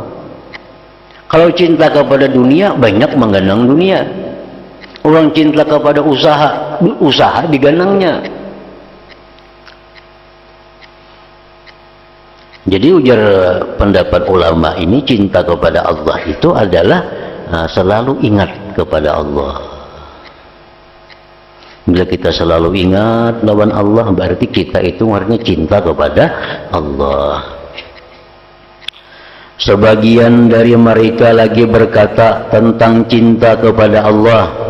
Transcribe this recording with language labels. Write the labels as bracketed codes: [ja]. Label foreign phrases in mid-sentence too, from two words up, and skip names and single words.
[bjn] Kalau cinta kepada dunia, banyak mengganang dunia. Orang cinta kepada usaha, usaha diganangnya. Jadi ujar pendapat ulama ini, cinta kepada Allah itu adalah selalu ingat kepada Allah. Bila kita selalu ingat lawan Allah, berarti kita itu artinya cinta kepada Allah. Sebagian dari mereka lagi berkata tentang cinta kepada Allah.